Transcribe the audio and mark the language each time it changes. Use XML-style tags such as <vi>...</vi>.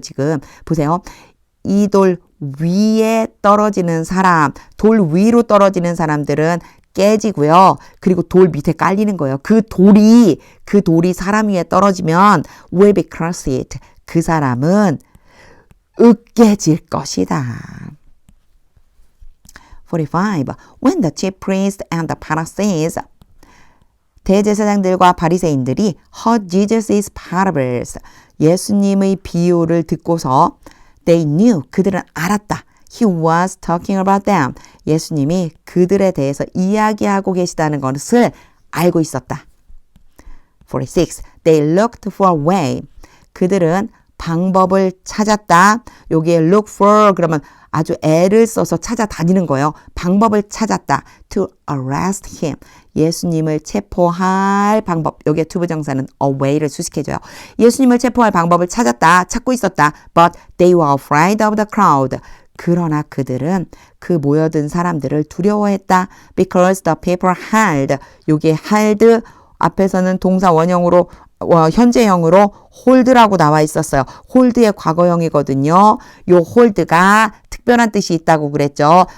<ko>지금 보세요. 이 돌 위에 떨어지는 사람, 돌 위로 떨어지는 사람들은 깨지고요. 그리고 돌 밑에 깔리는 거예요. 그 돌이 사람 위에 떨어지면</ko> <en>will be crushed.</en> <ko>그 사람은 으깨질 것이다. 45.</ko> <en>When the chief priest and the Pharisees</en> <ko>대제사장들과 바리새인들이</ko> <en>heard Jesus' parables</en> <ko>예수님의 비유를 듣고서</ko> <en>they knew</en> <ko>그들은 알았다.</ko> <en>He was talking about them.</en> <ko>예수님이 그들에 대해서 이야기하고 계시다는 것을 알고 있었다.</ko> <en>46. They looked for a way.</en> <ko>그들은 방법을 찾았다. 여기에 look for 그러면 아주 애를 써서 찾아다니는 거예요. 방법을 찾았다.</ko> <en>To arrest him.</en> <ko>예수님을 체포할 방법. 여기에 투부정사는 a way를 수식해줘요. 예수님을 체포할 방법을 찾았다. 찾고 있었다.</ko> <en>But they were afraid of the crowd.</en> <ko>그러나 그들은 그 모여든 사람들을 두려워했다.</ko> <en>Because the people held.</en> <ko>여기에 held 앞에서는 동사 원형으로 현재형으로 hold라고 나와 있었어요. hold의 과거형이거든요. 요 hold가 특별한 뜻이 있다고 그랬죠.</ko>